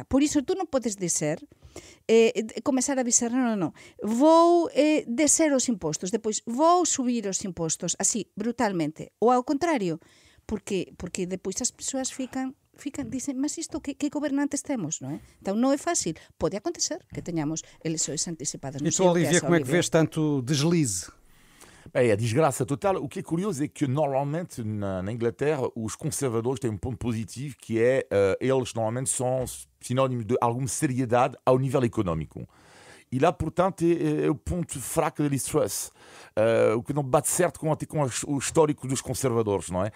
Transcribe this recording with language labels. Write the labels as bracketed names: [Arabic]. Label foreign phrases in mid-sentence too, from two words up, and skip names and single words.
[Galician] Por iso tú non podes dizer comezar a dizer, non, vou descer os impostos, depois vou subir os impostos, así, brutalmente. Ou ao contrario, porque depois as persoas dicen, mas isto que gobernantes temos, non é? Então non é fácil. Pode acontecer que teñamos eleições antecipadas. [Portuguese] E tu, Olivia, como é que vês tanto deslize? É a desgraça total. O que é curioso é que normalmente na Inglaterra os conservadores têm um ponto positivo que é eles normalmente são sinónimos de alguma seriedade ao nível económico. E lá, portanto, é o ponto fraco da Liz Truss, o que não bate certo com o histórico dos conservadores, não é?